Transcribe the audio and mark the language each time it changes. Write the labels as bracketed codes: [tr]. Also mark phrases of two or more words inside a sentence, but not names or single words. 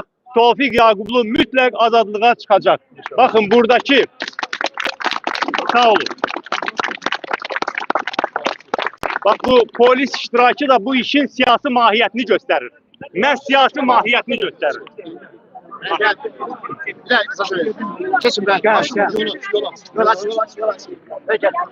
[az] Tofiq Yaqublu mütləq azadlığa çıxacaq. Baxın buradakı, sağ olun. Bak bu polis iştirakı da bu işin siyasi mahiyyətini göstərir. Məhz siyasi mahiyyətini göstərir. [tr] Geçin ben. Gel, gel. Yol aç, yol aç, yol aç. Gel.